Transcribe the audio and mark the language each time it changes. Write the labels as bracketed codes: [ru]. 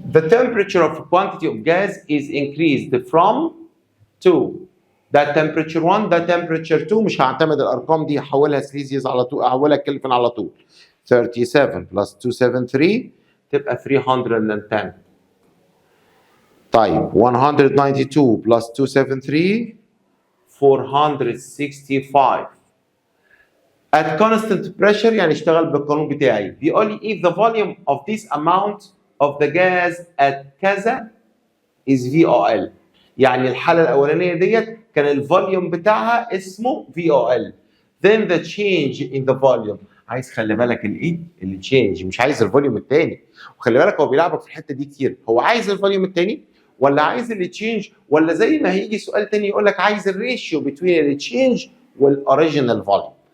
[en] The temperature of a quantity of gas is increased from 2. [ar] ده temperature 1 ده temperature 2. مش هعتمد الارقام دي، هحولها سليزيوس على طول، هحولها كلفن على طول. 37 plus 273 تبقى 310. طيب 192 plus 273 465. [en] At constant pressure [ar] يعني اشتغل بالقانون بتاعي. بيقول لي [en] if the volume of this amount of the gas at كذا is VOL. [ar] يعني الحالة الأولانية ديت كان الفوليوم بتاعها اسمه VOL. [en] Then the change in the volume. [ar] عايز خلي بالك الايه؟ التشينج، مش عايز الفوليوم الثاني. وخلي بالك هو بيلعبك في الحتة دي كتير، هو عايز الفوليوم الثاني ولا عايز التشينج، ولا زي ما هيجي سؤال تاني يقول لك عايز الريشيو بين التشينج والاوريجينال فوليوم.